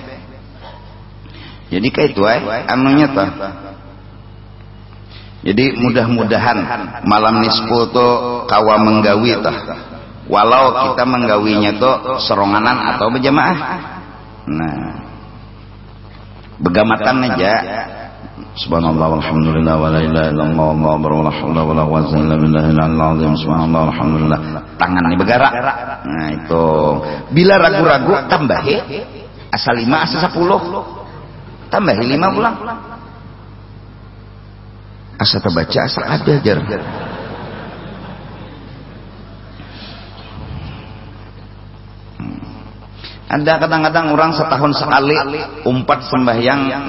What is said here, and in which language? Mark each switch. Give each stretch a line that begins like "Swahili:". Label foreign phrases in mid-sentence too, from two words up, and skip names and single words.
Indonesian: jadi kayak itu anunya tuh jadi mudah-mudahan malam nisfu tuh kawa menggawi tuh walau kita menggawinya tuh seronganan atau berjamaah nah begamatan aja
Arabic: سبحان الله والحمد لله ولا إله إلا الله والله لا حول ولا قوة إلا بالله العظيم سبحان الله والحمد لله
Indonesian: tangan nih bergerak nah itu bila ragu-ragu tambahi asal 5 asal 10 tambahi 5 pulang asal terbaca asal ada jar ada kadang-kadang orang setahun sekali umpat sembahyang